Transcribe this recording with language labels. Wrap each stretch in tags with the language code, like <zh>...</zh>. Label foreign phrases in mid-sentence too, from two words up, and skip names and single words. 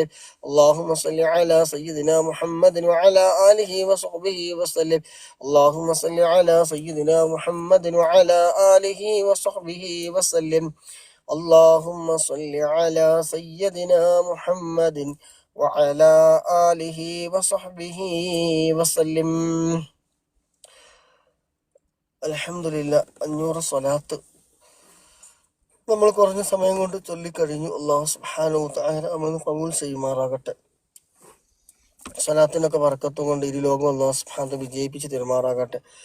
<ar>اللهم صل على سيدنا محمد وعلى آله وصحبه وسلم. اللهم صل على سيدنا محمد وعلى آله وصحبه وسلم. اللهم صل على سيدنا محمد وعلى آله وصحبه وسلم.</ar> <ml>അൽഹംദുലില്ലാ 500 സ്വലാത്ത് നമ്മൾ കുറഞ്ഞ സമയം കൊണ്ട് ചൊല്ലിക്കഴിഞ്ഞു.</ml> <ar>الله سبحانه وتعالى</ar> <ml>നമ്മളെ ഖബൂൽ ചെയ്യുമാറാകട്ടെ. സ്വലാത്തിനൊക്കെ ബർക്കത്തും കൊണ്ട് ഇരു ലോകം</ml> <ar>الله سبحانه وتعالى</ar> <ml>വിജയിപ്പിച്ച് തരുമാറാകട്ടെ.</ml>